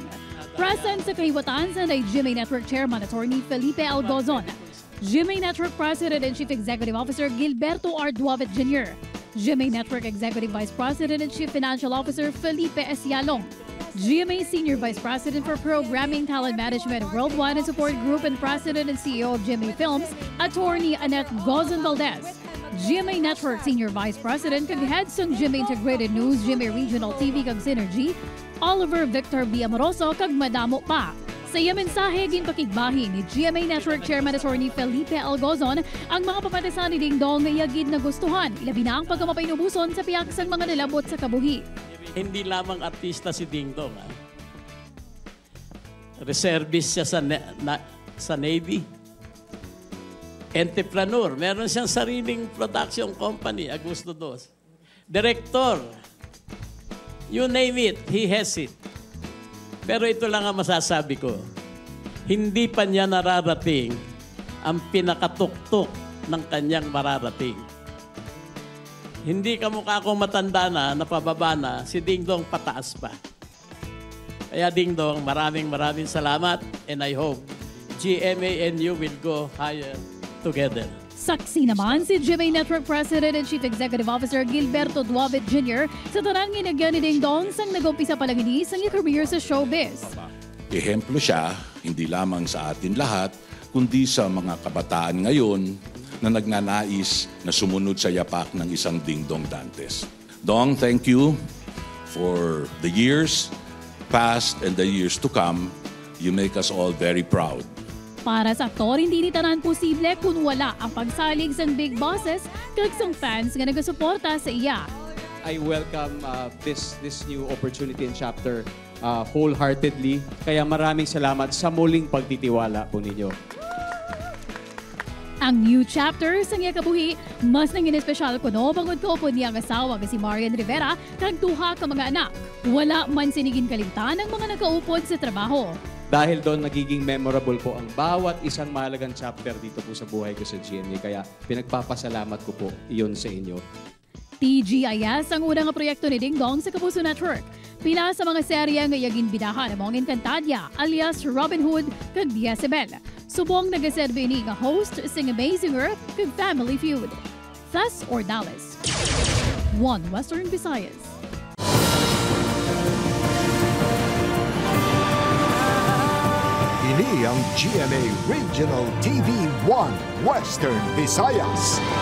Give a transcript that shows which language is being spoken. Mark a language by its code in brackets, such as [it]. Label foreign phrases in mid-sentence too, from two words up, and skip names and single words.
[hil] Present sa kahiwatan sa GMA Network Chairman Attorney Felipe Algozon, GMA Network [en] President and Chief Executive Officer [hil] Gilberto R. [en] Duavit Jr., GMA Network Executive Vice President and Chief Financial Officer Felipe S. Yalong, GMA Senior Vice President for Programming, Talent Management, Worldwide and Support Group and President and CEO of GMA Films, Attorney Annette Gozon Valdez, GMA Network Senior Vice President kag Head ng GMA Integrated News, GMA Regional TV kag Synergy, Oliver Victor B. [hil] Amoroso kag madamo pa. Sa iya mensahe, ginpakigbahin ni GMA Network Chairman Attorney Felipe Algozon ang mga papatasan ni Dingdong na iyagid na gustuhan, ilabi na ang pagkamapainubuson sa piyaksang mga nilabot sa kabuhi. [tl] Hindi lamang artista si Dingdong. Reservist siya sa Navy. Entrepreneur. Meron siyang sariling [en] production company, [tl] Agusto Dos. [en] Director. You name it, he has it. [tl] Pero ito lang ang masasabi ko. Hindi pa niya nararating ang pinakatuktok ng kanyang mararating. Hindi kamukha akong matanda na, napababa na, si Dingdong pataas pa. Kaya Dingdong, maraming salamat [en] and I hope GMA and you will go higher together. [tl] Saksi naman si GMA Network President and Chief Executive Officer Gilberto Duavit Jr. [hil] sa tanang ginagyan ni Dingdong sang nag-umpisa palaginis ang career sa showbiz. [tl] Ehemplo siya, hindi lamang sa atin lahat, kundi sa mga kabataan ngayon na nagnanais na sumunod sa yapak ng isang Dingdong Dantes. [en] Dong, thank you for the years past and the years to come. You make us all very proud. [hil] Para sa aktor, hindi ni tanan posible kung wala ang pagsalig sa [en] big bosses [hil] kag sang fans nga nagasuporta sa iya. [en] I welcome this new opportunity and chapter wholeheartedly. [tl] Kaya maraming salamat sa muling pagtitiwala po ninyo. [hil] Ang [en] new chapter [hil] sa iya kabuhi, mas nangin espesyal kuno bangod ko po niyang asawa nga si Marian Rivera kag duha ka mga anak. Wala man sinigin kalimtan ang mga nakaupod sa trabaho. [tl] Dahil doon nagiging memorable po ang bawat isang mahalagang chapter dito po sa buhay ko sa GMA. Kaya pinagpapasalamat ko po iyon sa inyo. TGIS ang unang proyekto ni Dingdong sa Kapuso Network. [hil] Pila sa mga serye nga iyagin bidahan among Encantadia alias Robin Hood kag Jezebel. Subong nagaserve ni nga host sing Amazing Earth kag Family Feud. Thus Ordales. 1 Western Visayas. Ini ang GMA Regional TV 1 Western Visayas.